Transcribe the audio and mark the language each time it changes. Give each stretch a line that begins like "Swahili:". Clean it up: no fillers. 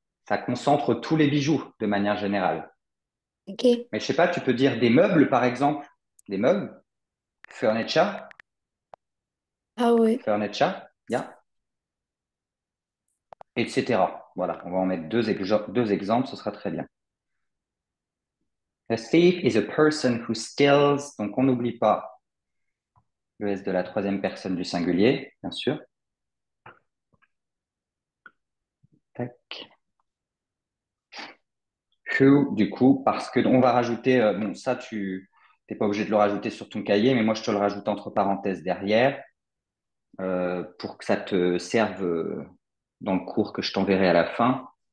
French: Ça concentre tous les bijoux de manière générale. Ok. Mais je sais pas, tu peux dire des meubles, par exemple. Des meubles, furniture, Ah ouais.
English: furniture, yeah, etc.
French: Voilà, on va en mettre deux exemples, ce sera très bien.
English: A thief is a person who steals.
French: Donc, on n'oublie pas le S de la troisième personne du singulier, bien sûr. Tac. Who, du coup, parce que on va rajouter, bon, ça, tu n'es pas obligé de le rajouter sur ton cahier, mais moi, je te le rajoute entre parenthèses derrière pour que ça te serve dans le cours que je t'enverrai à la fin.